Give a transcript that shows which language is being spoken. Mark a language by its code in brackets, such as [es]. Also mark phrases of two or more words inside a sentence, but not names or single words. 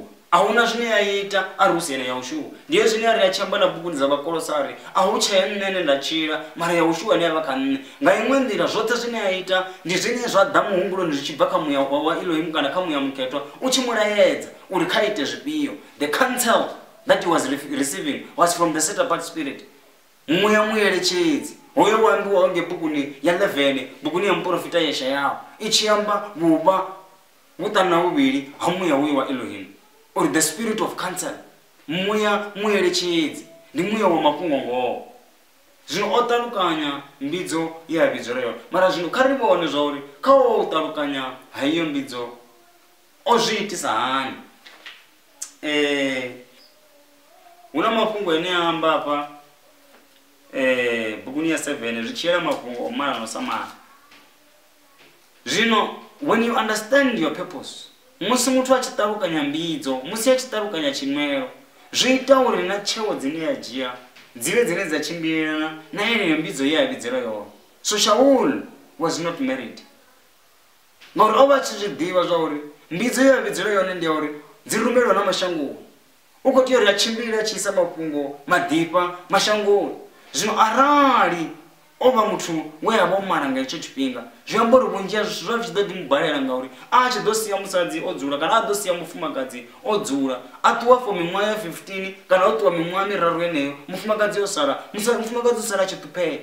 [ve] Ahuna zwine ya ita a ri usiyene Yahushuwa. Ndiye zwine a ri a tshi amba na bukuni dza Vhakolosari a hu tshe nṋe ene nda tshila mara Yahushuwa ane a vha kha nṋe. Nga iṅwe nḓila zwoṱhe zwine ya ita ndi zwine zwa ḓa muhumbuloni zwi tshi bva kha muya wa Elohimu kana kha muya mukhethwa u tshi mulaedza uri kha ite zwifhio. [en] The counsel that he was receiving was from the set apart spirit. [ve] Muya muyeletshedzi hoyo waambiwa nge bukuni ya 11 bukuni ya muprofita Yeshayahu i tshi amba vhuvha vhuṱanu na vhuvhili ha muya uyu wa Elohimu [en] or the spirit of counsel. [ve] Muya muyeletshedzi ndi muya wa mafhungo ngoho. Zwino o ṱalukanya mbidzo ye a vhidzela yone mara zwino kha ri vhone zwa uri kha o ṱalukanya ha iyo mbidzo o zwi itisa hani. Huna mafhungo ane a amba hafha bukuni ya 7 zwi tshi yela mafhungo o mala no samana. Zwino [en] when you understand your purpose [ve] musi muthu a tshi ṱalukanya mbidzo musi a tshi ṱalukanya tshimwelo zwi ita uri na tsheo dzine ya dzhia dzivhe dzine dza tshimbilelana na yeneyo mbidzo ye a vhidzela yone. [en] So Shaul was not married [ve] ngauri o vha a tshi zwi ḓivha zwa uri mbidzo ye a vhidzela yone ndi ya uri dzi rumelwa na mashangoni. U khou tea uri a tshimbile a tshi isa mafhungo maḓipha mashangoni. Zwino arali o vha muthu we a vha o mala nga hetsho tshifhinga zwi amba uri vhunzhi ha zwithu zwa tshi ḓo ḓi mubalela ngauri a tshi ḓo sia musadzi o dzula kana a ḓo sia mufumakadzi o dzula a ṱuwa for miṅwaha ya 15 kana o ṱuwa miṅwaha miraru yeneyo mufumakadzi o sala mufumakadzi o sala a tshi ṱuphea.